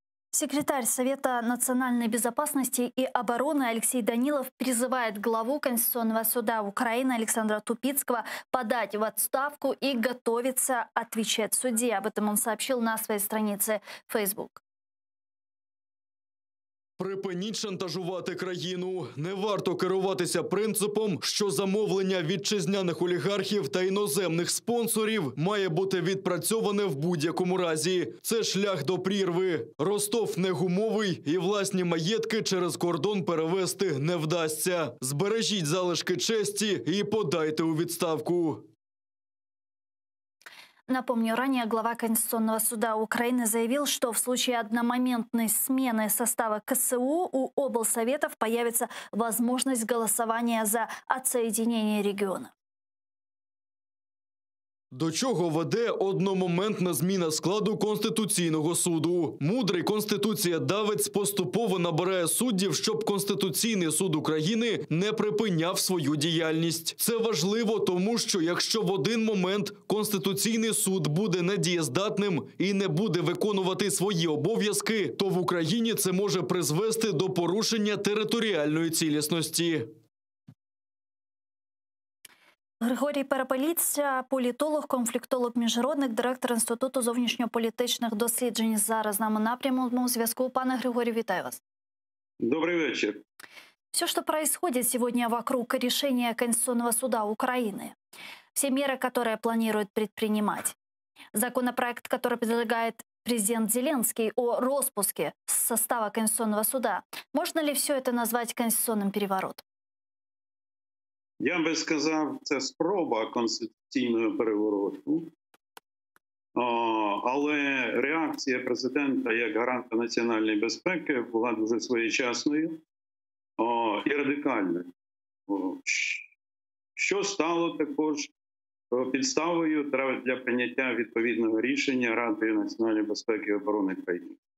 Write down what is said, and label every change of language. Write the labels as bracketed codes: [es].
[ru] Секретарь Совета национальной безопасности и обороны Алексей Данилов призывает главу Конституционного суда Украины Александра Тупицкого подать в отставку и готовиться отвечать судье. Об этом он сообщил на своей странице Facebook. [uk] Припиніть шантажувати країну. Не варто керуватися принципом, що замовлення вітчизняних олігархів та іноземних спонсорів має бути відпрацьоване в будь-якому разі. Це шлях до прірви. Ростов не гумовий і власні маєтки через кордон перевести не вдасться. Збережіть залишки честі і подайте у відставку. [ru] Напомню, ранее глава Конституционного суда Украины заявил, что в случае одномоментной смены состава КСУ у облсоветов появится возможность голосования за отсоединение региона. [uk] До чого веде одномоментна зміна складу Конституційного суду? Мудрий конституцієдавець поступово набирає суддів, щоб Конституційний суд України не припиняв свою діяльність. Це важливо, тому що якщо в один момент Конституційний суд буде недієздатним і не буде виконувати свої обов'язки, то в Україні це може призвести до порушення територіальної цілісності. Григорій Перепеліць, політолог, конфліктолог, міжнародник, директор Інституту зовнішньополітичних досліджень. Зараз з нами на прямому зв'язку. Пане Григорію, вітаю вас. [ru] Добрый вечер. Все, что происходит сегодня вокруг решения Конституционного суда Украины, все меры, которые планирует предпринимать, законопроект, который предлагает президент Зеленский о распуске состава Конституционного суда, можно ли все это назвать конституционным переворотом? [uk] Я би сказав, це спроба конституційного перевороту, але реакція президента як гаранта національної безпеки була дуже своєчасною і радикальною, що стало також підставою для прийняття відповідного рішення Ради національної безпеки і оборони країни.